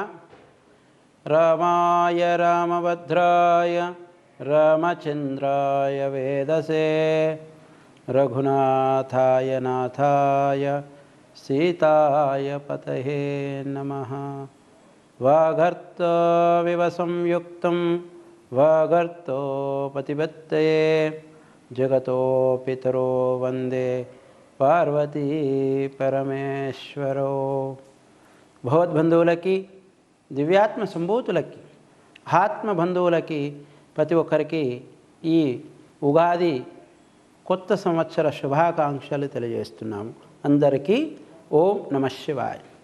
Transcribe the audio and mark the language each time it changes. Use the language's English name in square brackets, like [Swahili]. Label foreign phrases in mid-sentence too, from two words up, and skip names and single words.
[Sanskrit] रामाय रामभद्राय रामचन्द्राय वेदसे रघुनाथाय नाथाय सीताय पतये नमः। वागर्तविव संयुक्तं वागर्तोपतिपत्तये जगतो पितरो वन्दे पार्वती परमेश्वरो। [Telugu] భగవద్బంధువులకి, దివ్యాత్మ సంభూతులకి, ఆత్మ బంధువులకి ప్రతి ఒక్కరికి ఈ ఉగాది కొత్త సంవత్సర శుభాకాంక్షలు తెలియజేస్తున్నాము. అందరికీ [Sanskrit] ఓం నమః శివాయ.